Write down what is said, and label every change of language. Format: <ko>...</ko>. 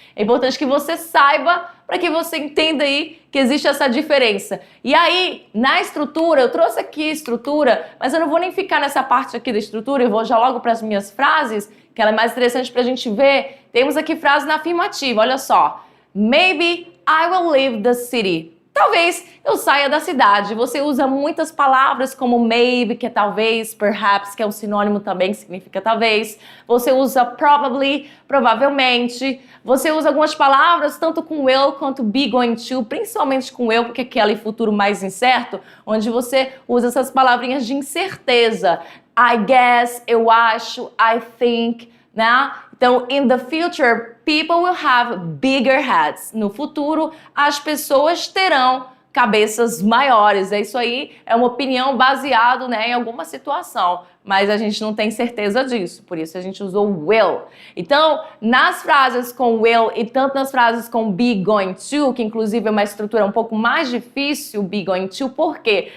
<pt>É importante que você saiba para que você entenda aí que existe essa diferença. E aí, na estrutura, eu trouxe aqui estrutura, mas eu não vou nem ficar nessa parte aqui da estrutura, eu vou já logo para as minhas frases, que ela é mais interessante para a gente ver. Temos aqui frase na afirmativa, olha só.</pt> <en>Maybe I will leave the city.</en> <pt>Talvez eu saia da cidade. Você usa muitas palavras como maybe, que é talvez, perhaps, que é um sinônimo também, que significa talvez. Você usa probably, provavelmente. Você usa algumas palavras, tanto com will quanto be going to, principalmente com will, porque é aquele futuro mais incerto, onde você usa essas palavrinhas de incerteza.</pt> <en>I guess,</en> <pt>eu acho,</pt> <en>I think,</en> <pt>né? Então,</pt> <en>in the future, people will have bigger heads.</en> <pt>No futuro, as pessoas terão cabeças maiores. Isso aí é uma opinião baseada, né, em alguma situação, mas a gente não tem certeza disso, por isso a gente usou will. Então, nas frases com will e tanto nas frases com be going to, que inclusive é uma estrutura um pouco mais difícil, be going to, por quê?</pt>